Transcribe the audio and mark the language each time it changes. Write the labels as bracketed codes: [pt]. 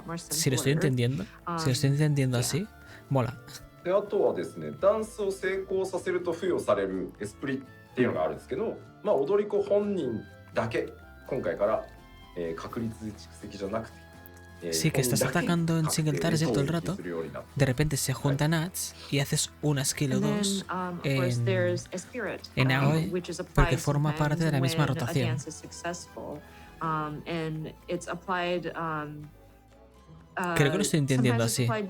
[es] Si lo estoy entendiendo así, mola. [ja] であとはですね、ダンスを成功させると付与されるエスプリっていうのがあるんですけど、まあ踊り子本人だけ今回から、確率蓄積じゃなくて、 [es] Sí, que estás atacando en single target todo el rato, de repente se juntan ads y haces una skill o dos en AOE porque forma parte de la misma rotación. Creo que lo estoy entendiendo así.